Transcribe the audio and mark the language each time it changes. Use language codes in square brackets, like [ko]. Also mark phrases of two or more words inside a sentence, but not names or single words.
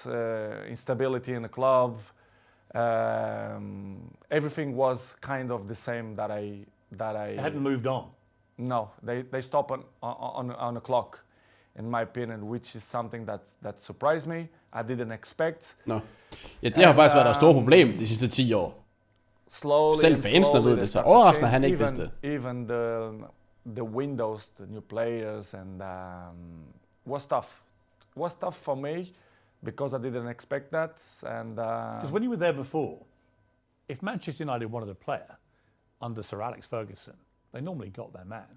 [en] Instability in the club. Everything was kind of the same that I It hadn't moved on. No, they stop on a clock, in my opinion, which is something that surprised me. I didn't expect. [da] Nå. Ja, det har faktisk været deres store problem de sidste 10 år. [en] Slowly [da] Selv [en] and [da] fansene [en] slowly [da] ved [en] they [da] det, så [en] start to [da] overraskende, at han [en] change. [da] ikke vidste det. [en] Even the windows, the new players, and was tough. Was tough for me, because I didn't expect that. And Because when you were there before, if Manchester United wanted a player under Sir Alex Ferguson, they normally got their man.